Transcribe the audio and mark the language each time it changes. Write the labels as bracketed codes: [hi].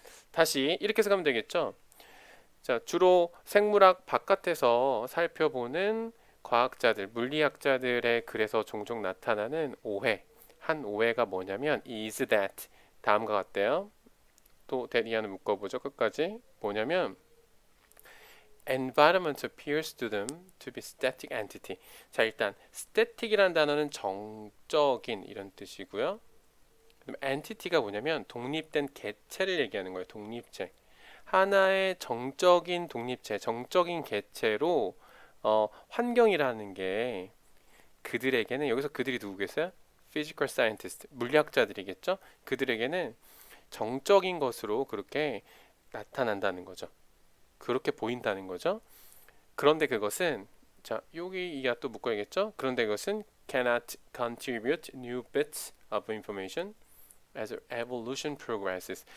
[ko] 다시 이렇게 해서 가면 되겠죠. 자, 주로 생물학 바깥에서 살펴보는 과학자들, 물리학자들의 글에서 종종 나타나는 오해. 한 오해가 뭐냐면 is that 다음과 같대요. 또 that 이하는 묶어보죠. 끝까지 뭐냐면 [en] environment appears to them to be static entity. [ko] 자, 일단 static이라는 단어는 정적인 이런 뜻이고요. 그럼 entity가 뭐냐면 독립된 개체를 얘기하는 거예요. 독립체. 하나의 정적인 독립체, 정적인 개체로 환경이라는 게 그들에게는 여기서 그들이 누구겠어요? Physical scientist, 물리학자들이겠죠? 그들에게는 정적인 것으로 그렇게 나타난다는 거죠. 그렇게 보인다는 거죠. 그런데 그것은 자, 여기가 또 묶어야겠죠? 그런데 그것은 [en] cannot contribute new bits of information as evolution progresses.